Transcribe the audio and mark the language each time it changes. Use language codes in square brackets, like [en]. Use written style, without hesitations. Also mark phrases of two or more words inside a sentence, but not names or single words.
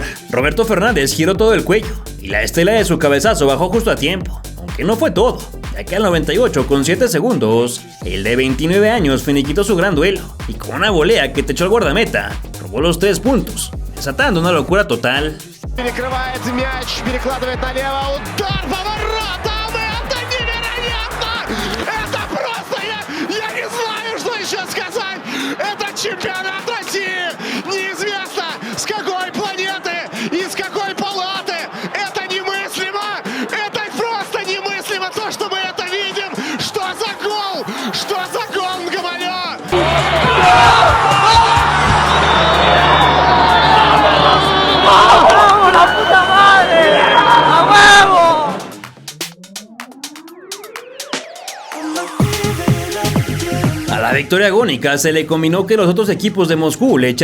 [es] Roberto Fernández giró todo el cuello, y la estela de su cabezazo bajó justo a tiempo, aunque no fue todo, ya que al 98 con 7 segundos, el de 29 años finiquitó su gran duelo y con una volea que techó al guardameta, robó los 3 puntos, desatando una locura total. [ru] Перекрывает мяч, перекладывает налево, удар по воротам, это невероятно! Это просто, я не знаю, что еще сказать! Это чемпионат России! Неизвестно, с какой планеты и с какой палаты! Это немыслимо! Это просто немыслимо, то, что мы это видим! Что за гол? Что за гол, говорю! [es] A la victoria agónica se le combinó que los otros equipos de Moscú le